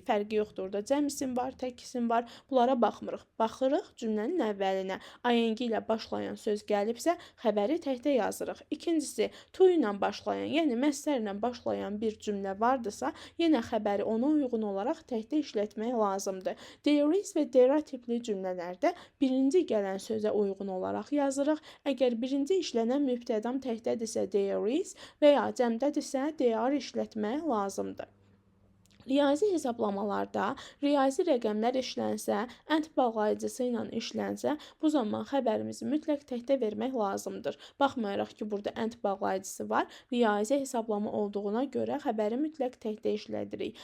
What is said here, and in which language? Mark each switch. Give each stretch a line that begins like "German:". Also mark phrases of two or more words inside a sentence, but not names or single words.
Azerbaijani: Fərqi yoxdur, orada cəm isim var, tək isim var. Bunlara baxmırıq. Baxırıq cümlənin əvvəlinə. Ing ilə başlayan söz gəlibsə, xəbəri təkdə yazırıq. İkincisi, to ilə başlayan, yəni məsdər ilə başlayan bir cümlə vardısa, yenə xəbəri ona uyğun olaraq təkdə işlətmək lazımdır.
English: There is
Azerbaijani: və
English: there are
Azerbaijani: tipli cümlələrdə birinci gələn sözə uyğun olaraq yazırıq. Əgər birinci işlənən mübtədam təkdədirsə
English: there is
Azerbaijani: və ya cəmdədirsə
English: there are
Azerbaijani: işlətmək lazımdır. Riyazi hesablamalarda riyazi rəqəmlər işlənsə, and bağlayıcısı ilə işlənsə, bu zaman xəbərimizi mütləq təkdə vermək lazımdır. Baxmayaraq ki, burada and bağlayıcısı var, riyazi hesablama olduğuna görə xəbəri mütləq təkdə işlədirik.